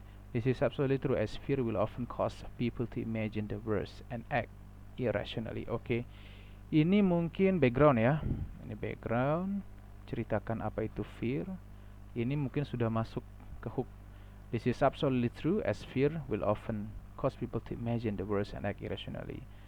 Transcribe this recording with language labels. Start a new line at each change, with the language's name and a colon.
English: This is absolutely true, as fear will often cause people to imagine the worst and act irrationally.
Indonesian: Oke, ini mungkin background ya. Ini background, ceritakan apa itu fear. Ini mungkin sudah masuk ke hook.
English: This is absolutely true, as fear will often cause people to imagine the worst and act irrationally.